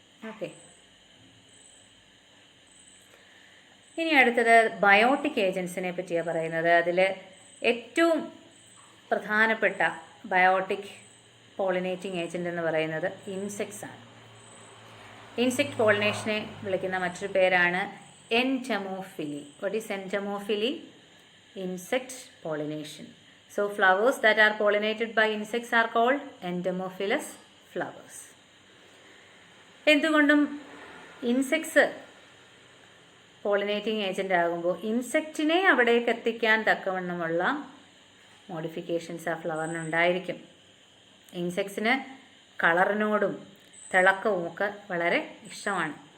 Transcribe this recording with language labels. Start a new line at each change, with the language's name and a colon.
Malayalam: Okay, ഇനി അടുത്തത് biotic ഏജൻസിനെ പറ്റിയാണ് പറയുന്നത്. അതിൽ ഏറ്റവും പ്രധാനപ്പെട്ട ബയോട്ടിക് പോളിനേറ്റിംഗ് ഏജന്റ് എന്ന് പറയുന്നത് ഇൻസെക്ട്സ് ആണ്. ഇൻസെക്ട് പോളിനേഷനെ വിളിക്കുന്ന മറ്റൊരു പേരാണ് entomophily.
English: What is entomophily? Insect pollination. So flowers that are pollinated by insects are called entomophilous flowers.
Malayalam: എന്തുകൊണ്ടും ഇൻസെക്ട്സ് പോളിനേറ്റിംഗ് ഏജന്റ് ആകുമ്പോൾ ഇൻസെക്റ്റിനെ അവിടേക്ക് എത്തിക്കാൻ തക്കവണ്ണമുള്ള മോഡിഫിക്കേഷൻസ് ആ ഫ്ലവറിനുണ്ടായിരിക്കും. ഇൻസെക്ട്സിന് കളറിനോടും തിളക്കവും ഒക്കെ വളരെ ഇഷ്ടമാണ്.